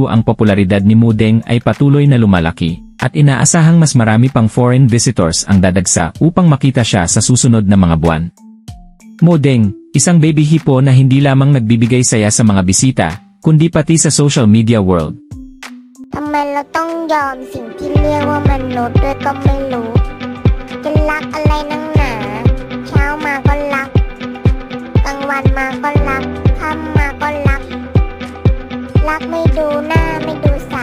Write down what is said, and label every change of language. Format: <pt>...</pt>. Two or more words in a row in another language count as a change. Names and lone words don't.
<tl>Ang popularidad ni Modeng ay patuloy na lumalaki, at inaasahang mas marami pang</tl> <en>foreign visitors</en> <tl>ang dadagsa upang makita siya sa susunod na mga buwan. Modeng, isang baby hippo na hindi lamang nagbibigay saya sa mga bisita, kundi pati sa</tl> <en>social media world.</en> <th>ทำไมเราต้องยอมสิ่งที่เรียกว่ามนุษย์ด้วยก็ไม่รู้จะรักอะไรนักหนาเช้ามาก็รักกลางวันมาก็รักค่ำมาก็รักรักไม่ดูหน้าไม่ดู</th>